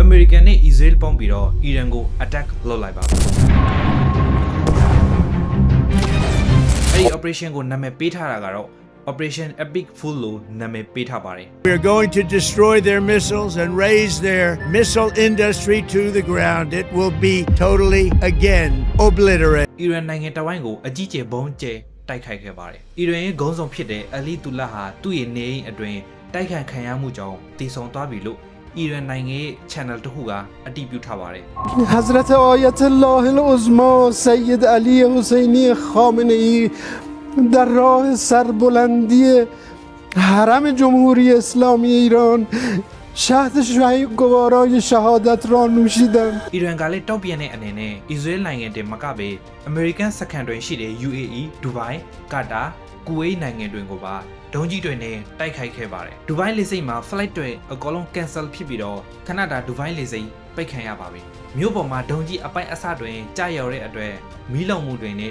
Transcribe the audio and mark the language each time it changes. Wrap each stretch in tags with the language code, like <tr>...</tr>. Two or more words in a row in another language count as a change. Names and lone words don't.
<my>American နဲ့ Israel ပေါင်းပြီးတော့ Iran ကို attack လုပ်လိုက်ပါဘူးအဲ့ဒီ operation ကိုနာမည်ပေးထားတာကတော့ Operation Epic Fool လို့နာမည်ပေးထားပါတယ်</my> <en>We are going to destroy their missiles and raise their missile industry to the ground. It will be totally again obliterated.</en> <my>Iran နိုင်ငံတဝိုင်းကိုအကြီးကျယ်ဘုံကျဲတိုက်ခိုက်ခဲ့ပါတယ် Iran ရဲ့ခေါင်းဆောင်ဖြစ်တဲ့ Ali Tullah ဟာသူ့ရဲ့နေအိမ်အတွင်းတိုက်ခိုက်ခံရမှုကြောင့်တည်ဆုံသွားပြီလို့ Iran နိုင်ငံရဲ့ channel တစ်ခုကအတည်ပြုထားပါတယ်</my> <fa>حضرت آیت الله العظما سید علی حسینی خامنه ای در راه سربلندی حرم جمهوری اسلامی ایران شهد شهید گوارای شهادت را نوشیدند</fa> <my>Iran ကလည်းတောက်ပြန်တဲ့အနေနဲ့ Israel နိုင်ငံတည်းမကပဲ American စခန်းတွင်ရှိတဲ့ UAE, Dubai, Qatar, Kuwait နိုင်ငံတွင်ကိုပါဒုံးကြီးတွေနဲ့တိုက်ခိုက်ခဲ့ပါတယ်။ Dubai လေဆိပ်မှာ flight တွေအကုန်လုံး cancel ဖြစ်ပြီးတော့ခဏတာ Dubai လေဆိပ်ပိတ်ခံရပါပြီ။မြို့ပေါ်မှာဒုံးကြီးအပိုက်အစတွင်ကြာရောက်တဲ့အတွက်မီးလောင်မှုတွေနဲ့</my>